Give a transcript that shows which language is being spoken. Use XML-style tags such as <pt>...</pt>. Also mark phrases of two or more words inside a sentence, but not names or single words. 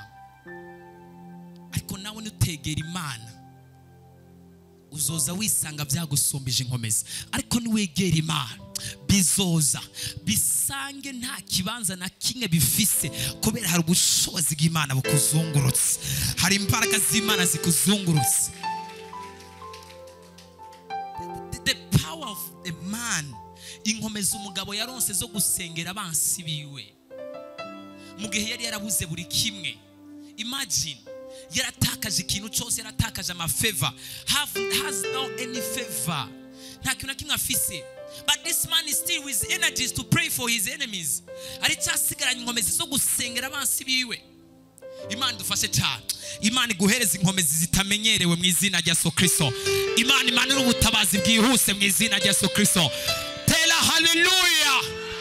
<rn>Ariko nawe nutegera Imana uzoza wisanga byagusumbije inkomezi. Ariko niwegera Imana bizoza bisange nta kibanza na kimwe bifise, kubera hari ubushobozi bw'Imana bukuzungurutse, hari imbaraga z'Imana zikuzungurutse.</rn> <en>The power of a man,</en> <rn>inkomezi umugabo yaronse zo gusengera abansi biwe mu gihe yari yarabuze buri kimwe. Imagine, yaratakaje ikintu cyose, yaratakaje amafeva,</rn> <en>has no any favor,</en> <rn>nta kintu na kimwe afise.</rn> <en>But this man is still with energies to pray for his enemies.</en> <rn>Ari cyasigaranye inkomezi zo gusengera abansi biwe. Imana dufashe cyane. Imana iguhereza inkomezi zitamenyerewe mu izina rya Yesu Kristo. Imana imanura ubutabazi bwihuse mu izina rya Yesu Kristo.</rn> <en>Tell hallelujah.</en>